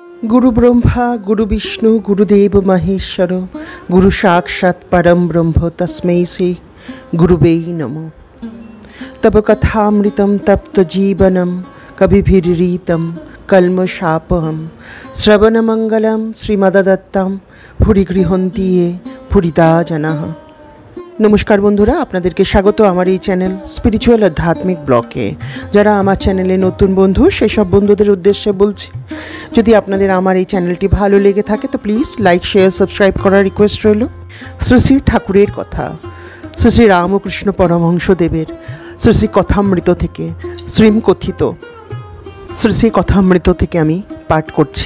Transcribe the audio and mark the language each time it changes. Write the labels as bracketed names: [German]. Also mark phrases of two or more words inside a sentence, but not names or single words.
[Sanskrit] गुरु ब्रह्मा गुरु विष्णु गुरुदेव महेश्वर गुरु साक्षात् परम ब्रह्म तस्मै श्री गुरुवे नमः। तब कथामृतं तप्त जीवनं कविभिरीतं कल्मषापहं श्रवणमंगलं श्रीमद्दत्तं भुरि गृहन्ति ये भुरिदा जनाः। [Bangla] নমস্কার বন্ধুরা, আপনাদেরকে স্বাগত আমার এই [English] channel spiritual [Bangla] আধ্যাত্মিক ব্লগে। যারা আমার চ্যানেলে নতুন বন্ধু সেই সব বন্ধুদের উদ্দেশ্যে বলছি, যদি আপনাদের আমার এই চ্যানেলটি ভালো লেগে থাকে তো [English] please like share subscribe [Bangla] করার রিকোয়েস্ট রইল। শ্রী শ্রী ঠাকুরের কথা, শ্রী শ্রী রামকৃষ্ণ পরমহংসদেবের শ্রী শ্রী কথামৃত থেকে শ্রীমকথিত শ্রী শ্রী কথামৃত থেকে আমি পাঠ করছি।